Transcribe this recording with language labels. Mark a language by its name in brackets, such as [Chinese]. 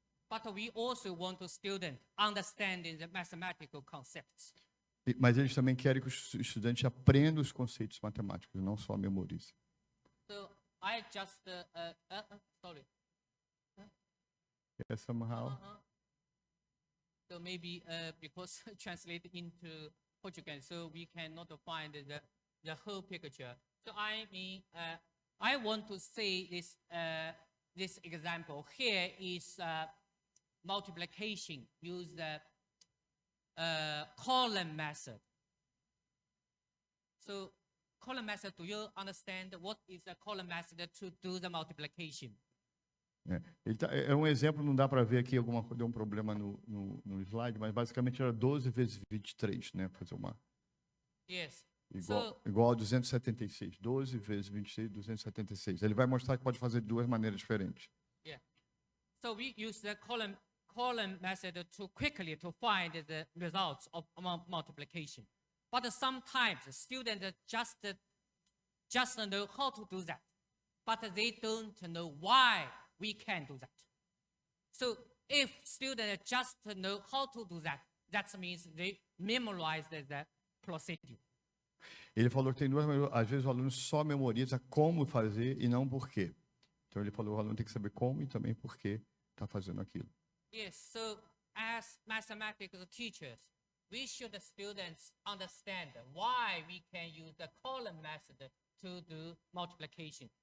[English] But we also want to student understanding the mathematical concepts. [Portuguese] Mas eles também querem que os estudantes aprendam os conceitos matemáticos, não só memorizem. [English] So I just sorry. Yeah, somehow. So maybe because translated into Portuguese, so we cannot find the whole picture. So I mean, I want to say this example. Here is multiplication. Use the column method. So column method, do you understand what is the column method to do the multiplication? [Portuguese] É um exemplo, não dá para ver aqui, deu um problema no slide, mas basicamente era 12 vezes 23, né? Fazer uma... [English] Yes. [Portuguese] Igual a 276. 12 vezes 26, 276. Ele vai mostrar que pode fazer de duas maneiras diferentes. [English] Yeah. So we use the column method to quickly to find the results of multiplication. But sometimes the students just know how to do that, but they don't know why we can do that. So if students just know how to do that, that means they memorize the procedure. [Portuguese] Ele falou que tem duas maneiras. Às vezes o aluno só memoriza como fazer e não por quê. Então ele falou que o aluno tem que saber como e também por que está fazendo aquilo. [English] Yes, so as mathematics teachers, we should the students understand why we can use the column method to do multiplication.